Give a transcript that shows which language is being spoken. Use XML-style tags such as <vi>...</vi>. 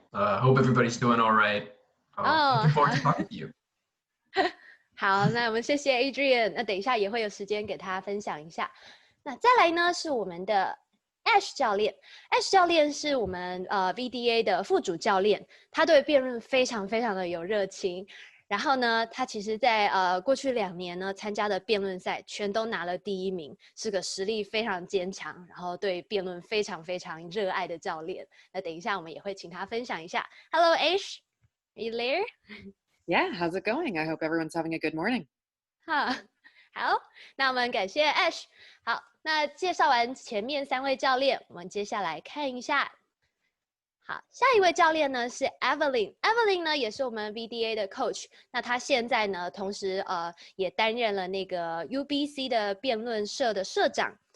<en>Hope everybody's doing all right. Looking forward to talking to you.</en> <zh>好，那我们谢谢 Adrian。那等一下也会有时间给他分享一下。那再来呢是我们的 Ash 教练。 Ash 教练是我们VDA 的副主教练，他对辩论非常非常的有热情。然后呢，他其实在过去2年呢参加的辩论赛全都拿了第1名，是个实力非常坚强，然后对辩论非常非常热爱的教练。那等一下我们也会请他分享一下。</zh> <en>Hello Ash, are you there? Yeah, how's it going? I hope everyone's having a good morning.</en> <zh>好，那我们感谢 Ash。好，那介绍完前面3位教练，我们接下来看一下。好，下一位教练呢是 Evelyn。Evelyn 呢也是我们 VDA 的 coach。那她现在呢，同时也担任了那个 UBC 的辩论社的社长。</zh>